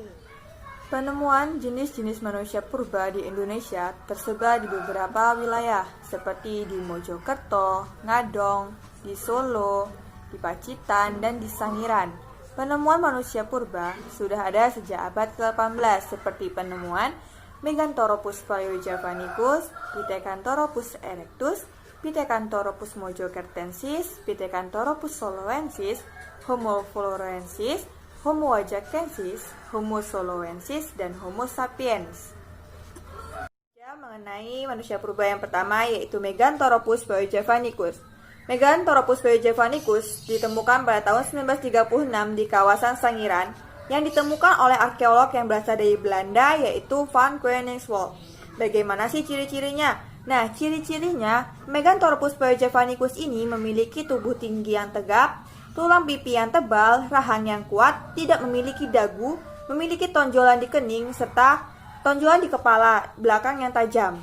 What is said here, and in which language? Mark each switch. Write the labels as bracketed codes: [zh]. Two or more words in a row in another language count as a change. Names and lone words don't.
[id] Penemuan jenis-jenis manusia purba di Indonesia tersebar di beberapa wilayah, seperti di Mojokerto, Ngadong, di Solo, di Pacitan, dan di Sangiran. Penemuan manusia purba sudah ada sejak abad ke-18, seperti penemuan Meganthropus paleojavanicus, Pithecanthropus erectus, Pithecanthropus mojokertensis, Pithecanthropus soloensis, Homo florensis, Homo ajacensis, Homo soloensis, dan Homo sapiens. Mengenai manusia purba yang pertama yaitu Meganthropus paleojavanicus. Meganthropus paleojavanicus ditemukan pada tahun 1936 di kawasan Sangiran yang ditemukan oleh arkeolog yang berasal dari Belanda yaitu Van Koningswald. Bagaimana sih ciri-cirinya? Nah, ciri-cirinya Meganthropus paleojavanicus ini memiliki tubuh tinggi yang tegap, tulang pipi yang tebal, rahang yang kuat, tidak memiliki dagu, memiliki tonjolan di kening, serta tonjolan di kepala belakang yang tajam.